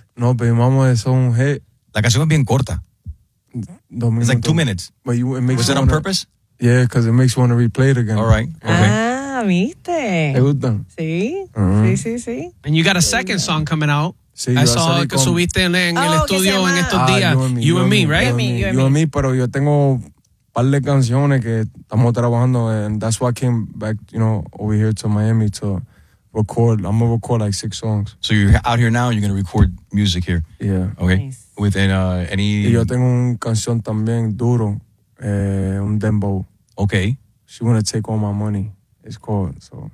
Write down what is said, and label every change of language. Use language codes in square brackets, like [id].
[es] No, Baby Mama es un hit. La canción es bien corta. [en] 2 minutes. It's like 2 minutes. But you, it makes was it on purpose? Yeah, because it makes you want to replay it again. All right. [es] Okay. Ah, viste. Me gusta. Sí. Uh-huh. Sí, sí, sí. [en] And you got a second song coming out. [es] Sí, yo saw que con... subiste en el estudio en estos días. [en] You and me, right? [es] Pero yo tengo un par de canciones que estamos trabajando. [en] And that's why I came back, you know, over here to Miami to record. I'm going to record like 6 songs. So you're out here now and you're going to record music here. Yeah. Okay. Nice. Within any... [es] Y yo tengo un canción también duro. Un dembow. [en] Okay. She wanna take all my money. It's called. So.